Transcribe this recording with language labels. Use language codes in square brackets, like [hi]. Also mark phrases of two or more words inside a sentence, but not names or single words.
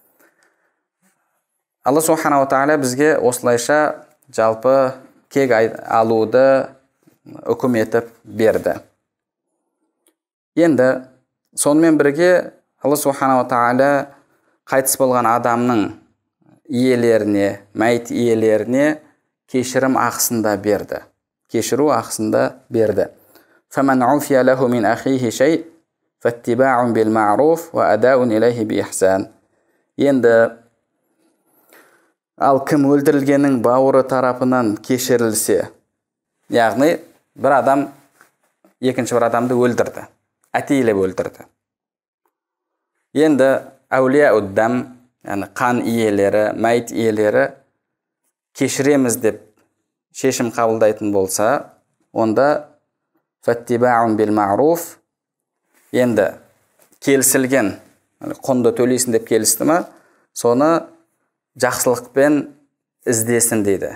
[kk] Алла [ar] سبحانه تعالى [kk] бізге осылайша жалпы кек алуды үкім етіп берді. Енді сонымен бірге Алла [ar] سبحانه تعالى [kk] қайтыс болған адамның иелеріне, мәйіт иелеріне кешірім ақысында берді. Кешіру ақысында берді. [ar] فَمَنْ عُفِيَ لَهُ مِنْ أَخِيهِ شَيْءٍ فَاتِّبَاعٌ بِالْمَعْرُوفِ وَأَدَاءٌ إِلَيْهِ بِإِحْسَانٍ. [kk] Енді ал кім өлтірілгеннің бауыры тарапынан кешірілсе, яғни бір адам екінші бір адамды өлтірді, әтейлеп өлтірді. Енді [ar] أولياء الدم, [kk] яғни қан иелері, мәйіт иелері кешіреміз деп шешім қабылдайтын болса, онда [ar] فاتباع بالمعروف, [kk] енді келісілген құнды төлейсің деп келісті ме, соны жақсылықпен іздесін дейді.